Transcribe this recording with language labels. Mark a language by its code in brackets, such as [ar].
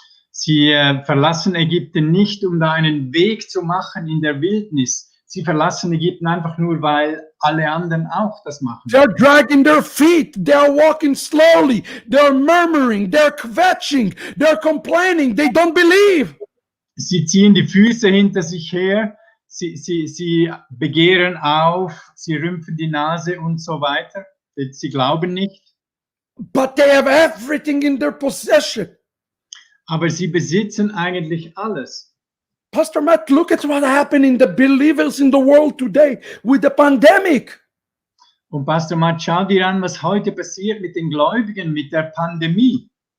[de] Sie verlassen Ägypten nicht, um da einen Weg zu machen in der Wildnis. Sie verlassen Ägypten einfach nur, weil alle anderen auch das machen. [en] They're dragging their feet. They're walking slowly. They're murmuring. They're kvetching. They're complaining. They don't believe. [de] Sie ziehen die Füße hinter sich her. Sie begehren auf. Sie rümpfen die Nase und so weiter. Sie glauben nicht. [en] But they have everything in their possession. [de] Aber sie besitzen eigentlich alles. [en] Pastor Matt, look at what happened in the believers in the world today with the pandemic. [de] Und Pastor Matt, schau dir an, was heute passiert mit den Gläubigen, mit der Pandemie.